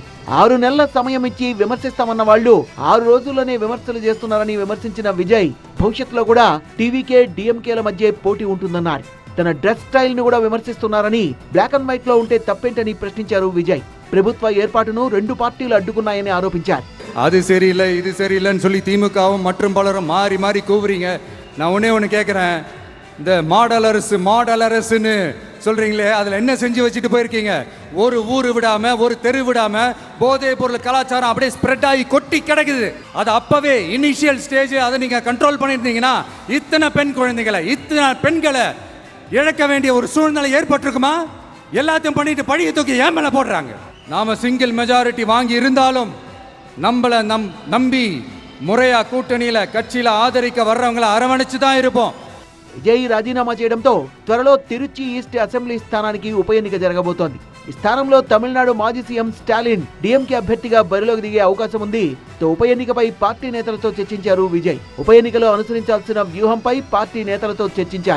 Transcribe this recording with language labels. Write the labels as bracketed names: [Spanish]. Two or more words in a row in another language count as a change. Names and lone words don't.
[Telugu] 6 నెలల సమయం ఇచ్చి విమర్శిస్తామన్న వాళ్ళు 6 రోజుల్లోనే విమర్శలు చేస్తున్నారని విమర్శించిన విజయ్ భవిష్యత్తులో కూడా టీవీకే డీఎంకేల మధ్య పోటీ ఉంటుందన్నారు. తన [English] dress style [Telugu] ను కూడా విమర్శిస్తున్నారని, [English] black and white [Telugu] లో ఉంటే తప్పేంటని ప్రశ్నించారు విజయ్. ప్రభుత్వ ఏర్పాటును 2 పార్టీలు అడ్డుకున్నాయని ఆరోపించారు. [Tamil] அது சரியில்லை இது சரியில்லைன்னு சொல்லி திமுகவும் மற்றும் பலரும் மாறி மாறி கூவுறீங்க. நான் ஒன்று கேட்குறேன், இந்த மாடல் அரசுன்னு சொல்கிறீங்களே, அதில் என்ன செஞ்சு வச்சுட்டு போயிருக்கீங்க? ஒரு ஊர் விடாமல், ஒரு தெரு விடாமல் போதை பொருள் கலாச்சாரம் அப்படியே ஸ்ப்ரெட் ஆகி கொட்டி கிடக்குது. அது அப்போவே [English] initial stage [Tamil] அதை நீங்கள் கண்ட்ரோல் பண்ணியிருந்தீங்கன்னா இத்தனை பெண்களை இழக்க வேண்டிய ஒரு சூழ்நிலை ஏற்பட்டிருக்குமா? எல்லாத்தையும் பண்ணிட்டு பழியை தூக்கி ஏன் மேலே போடுறாங்க? நாம் [English] single majority [Tamil] வாங்கி இருந்தாலும் நம்மளை நம்பி முறையா கூட்டணியில கட்சியில ஆதரிக்க வர்றவங்களை அரவணைச்சு தான் இருப்போம். [Telugu] విజయ్ రాజీనామా చేయడంతో త్వరలో తిరుచి ఈస్ట్ అసెంబ్లీ స్థానానికి ఉప ఎన్నిక జరగబోతోంది. ఈ స్థానంలో తమిళనాడు మాజీ సీఎం స్టాలిన్ డీఎంకే అభ్యర్థిగా బరిలోకి దిగే అవకాశం ఉంది. ఉప ఎన్నికపై పార్టీ నేతలతో చర్చించారు విజయ్. ఉప ఎన్నికలో అనుసరించాల్సిన వ్యూహంపై పార్టీ నేతలతో చర్చించారు.